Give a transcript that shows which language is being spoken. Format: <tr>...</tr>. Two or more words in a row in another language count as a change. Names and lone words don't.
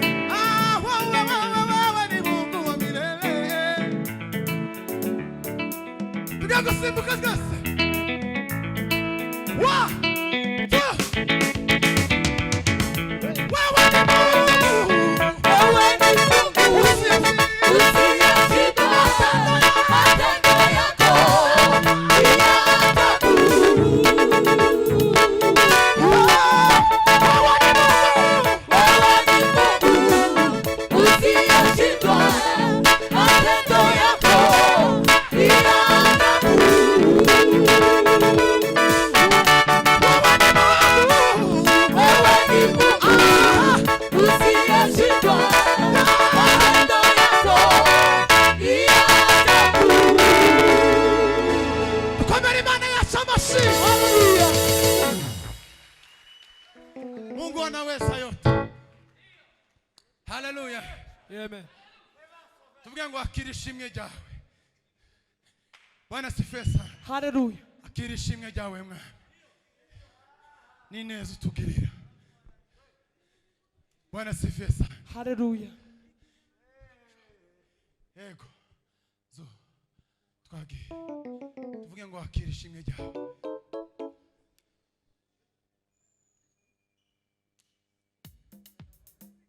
<sw>Ah, wewe, wewe, wewe ni Mungu wa milele.</sw> <rw>Tugiye gusimbuka twese.</rw> <en>One, two.</en> <sw>Wewe ni Mungu. Wewe ni Mungu. Usiyeshindwa. Usiyeshindwa. Matendo yako ni ya ajabu. Wewe ni Mungu. Wewe ni Mungu. Usiyeshindwa, matendo yako ni ya ajabu. Wewe ni Mungu, wewe ni Mungu, ah, usiyeshindwa, matendo yako ni ya ajabu.</sw> <rw>Dukomere Imana yacu amashyi. Haleluya.</rw> <sw>Mungu anaweza yote. Hallelujah. Amen.</sw> <rw>Tuvuge ngo, "Akira ishimwe ryawe."</rw> <sw>Bwana asifiwe sana. Hallelujah.</sw> <rw>Akira ishimwe ryawe, Mwami. Ni neza utugirira.</rw> <sw>Bwana asifiwe sana. Hallelujah.</sw> <rw>Yego. Zo. Twagiye. Tuvuge ngo, "Akira ishimwe ryawe." Yes.</rw>